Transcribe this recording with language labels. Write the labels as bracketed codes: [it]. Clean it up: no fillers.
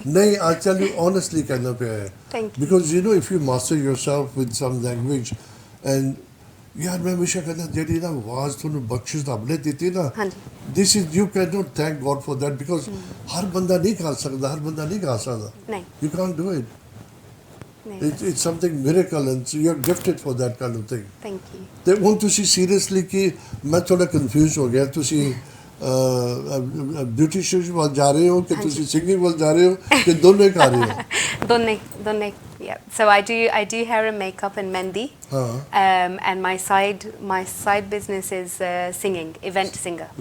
[pa] ਨਹੀਂ [en] I tell you honestly [pa] ਕਹਿਣਾ ਪਿਆ ਹੈ [en] Thank you. because you know if you master yourself with some language and [pa] ਯਾਰ ਮੈਂ ਹਮੇਸ਼ਾ ਕਹਿੰਦਾ ਜਿਹੜੀ ਨਾ ਆਵਾਜ਼ ਤੁਹਾਨੂੰ ਬਖਸ਼ਿਸ਼ ਰੱਬ ਨੇ ਦਿੱਤੀ ਨਾ [en] this is you cannot thank God for that because [pa] ਹਰ ਬੰਦਾ ਨਹੀਂ ਕਰ ਸਕਦਾ ਹਰ ਬੰਦਾ ਨਹੀਂ ਗਾ ਸਕਦਾ ਨਹੀਂ [en] you can't do it it's something miracle and so you're gifted for that kind of thing Thank you. [pa] ਤੇ ਹੁਣ ਤੁਸੀਂ ਸੀਰੀਅਸਲੀ ਕਿ ਮੈਂ ਥੋੜਾ ਕਨਫਿਊਜ਼ ਹੋ ਗਿਆ ਤੁਸੀਂ ਬਿਊਟੀਸ਼ੀਅਨ ਵੱਲ ਜਾ ਰਹੇ ਹੋ ਕਿ ਤੁਸੀਂ ਸਿੰਗਿੰਗ ਵੱਲ ਜਾ ਰਹੇ ਹੋ ਕਿ ਦੋਨੋਂ ਹੀ ਕਰ ਰਹੇ ਹੋ [en] ਦੋਨੇ yeah so I do hair and makeup and mehndi and my side business is singing event singer